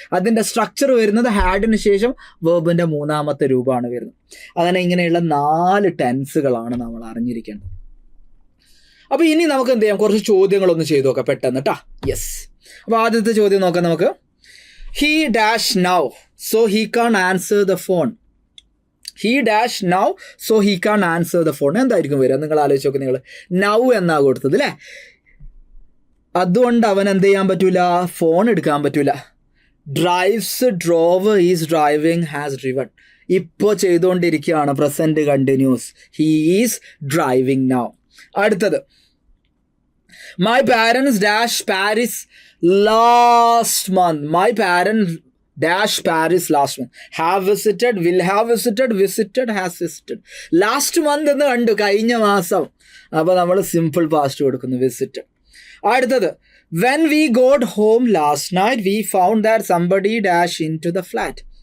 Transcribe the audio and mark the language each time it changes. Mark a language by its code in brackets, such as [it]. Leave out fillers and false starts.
[ml] അതിൻ്റെ സ്ട്രക്ചർ വരുന്നത് ഹാഡിന് ശേഷം വേർബിൻ്റെ മൂന്നാമത്തെ രൂപമാണ് വരുന്നത്. അങ്ങനെ ഇങ്ങനെയുള്ള 4 ടെൻസുകളാണ് നമ്മൾ അറിഞ്ഞിരിക്കേണ്ടത്. അപ്പോൾ ഇനി നമുക്ക് എന്ത് ചെയ്യാം, കുറച്ച് ചോദ്യങ്ങളൊന്ന് ചെയ്തു നോക്കാം പെട്ടെന്ന് കേട്ടോ. യെസ്, അപ്പോൾ ആദ്യത്തെ ചോദ്യം നോക്കാം നമുക്ക്. [en] He dash now so he can't answer the phone. He dash now, so he can't answer the phone. [ml] എന്തായിരിക്കും വരിക? നിങ്ങൾ ആലോചിച്ച് നോക്ക്. നിങ്ങൾ നൗ എന്നാ കൊടുത്തത് അല്ലേ? അതുകൊണ്ട് അവൻ എന്ത് ചെയ്യാൻ പറ്റൂല? ഫോൺ എടുക്കാൻ പറ്റൂല. [en] Drives, drove, is driving, has driven. [ml] ഇപ്പോൾ ചെയ്തുകൊണ്ടിരിക്കുകയാണ്, [en] Present continuous. He is driving now. [ml] അടുത്തത്, [en] My parents dash Paris last month. മൈ പാരൻസ് dash Paris last month. Have visited, will have visited, visited, has visited. [ml] Last month എന്ന് കണ്ടു, കഴിഞ്ഞ മാസം. അപ്പോൾ നമ്മൾ simple past കൊടുക്കുന്നു, വിസിറ്റ്. അടുത്തത്, [en] when we got home last night we found that somebody dash into the flat.